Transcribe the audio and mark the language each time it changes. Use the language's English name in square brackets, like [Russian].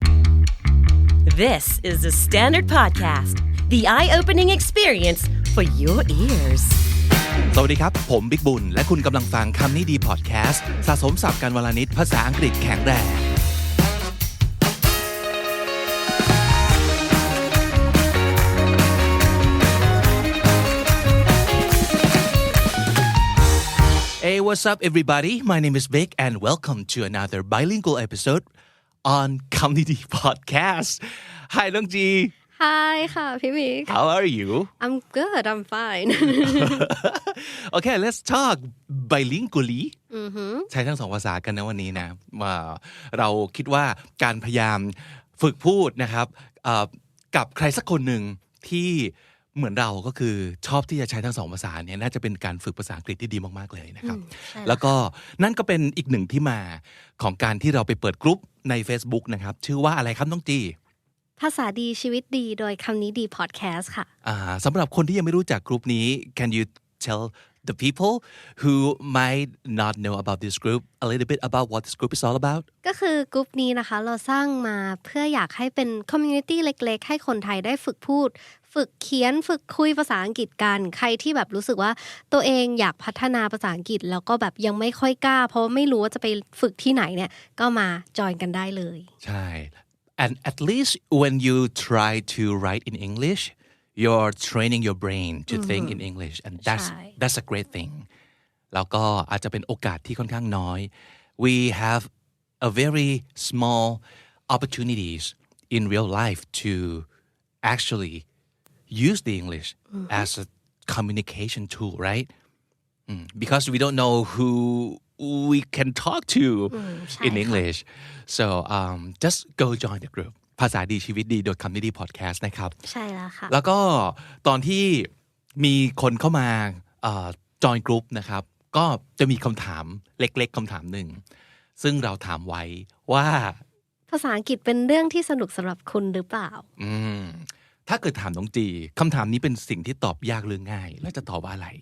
[English] This is the Standard Podcast, the eye-opening experience for your ears. [Thai] สวัสดีครับผมบิ๊กบุญและคุณกำลังฟังคำนี้ดีพอดแคสต์สะสมศัพท์กันวลนิดภาษาอังกฤษแข็งแรง [English] Hey, what's up, everybody? My name is Vic, and welcome to another bilingual episode on Comedy Podcast. Hi, Long Ji. [Thai] Hi ค่ะพี่บิ๊ก [English] How are you? I'm good I'm fine Okay, let's talk bilingually. [Thai] ใช้ทั้งสองภาษากันนะวันนี้นะว่าเราคิดว่าการพยายามฝึกพูดนะครับกับใครสักคนหนึ่งที่เหมือนเราก็คือชอบที่จะใช้ทั้งสองภาษาเนี่ยน่าจะเป็นการฝึกภาษาอังกฤษที่ดีมากๆเลยนะครับแล้วก็นั่นก็เป็นอีกหนึ่งที่มาของการที่เราไปเปิดกลุ่มใน Facebook นะครับชื่อว่าอะไรครับน้องจี ภาษาดีชีวิตดีโดยคำนี้ดีพอดแคสต์ค่ะ สำหรับคนที่ยังไม่รู้จักกลุ่มนี้ [English] Can you tell the people who might not know about this group a little bit about what this group is all about [Thai] ก็คือกลุ่มนี้นะคะเราสร้างมาเพื่ออยากให้เป็นคอมมูนิตี้เล็กๆให้คนไทยได้ฝึกพูดฝึกเขียนฝึกคุยภาษาอังกฤษกันใครที่แบบรู้สึกว่าตัวเองอยากพัฒนาภาษาอังกฤษแล้วก็แบบยังไม่ค่อยกล้าเพราะไม่รู้ว่าจะไปฝึกที่ไหนเนี่ยก็มาจอยกันได้เลย [English] ใช่ And at least when you try to write in English you're training your brain to think in English and that's a great thing [Thai] แล้วก็อาจจะเป็นโอกาสที่ค่อนข้างน้อย [English] we have a very small opportunities in real life to actually use the English as a communication tool right because we don't know who we can talk to in English so just go join the group ภาษาดีชีวิตดีโดยคำนี้ดีพอดแคสต์นะครับ [Thai] ใช่แล้วค่ะ แล้วก็ตอนที่มีคนเข้ามาจอยกลุ่มนะครับก็จะมีคำถามเล็กๆคำถามหนึ่งซึ่งเราถามไว้ว่า ภาษาอังกฤษเป็นเรื่องที่สนุกสำหรับคุณหรือเปล่า ถ้าเกิดถามน้องจีคำถามนี้เป็นสิ่งที่ตอบยากหรือง่ายแล้วจะตอบว่าอะไร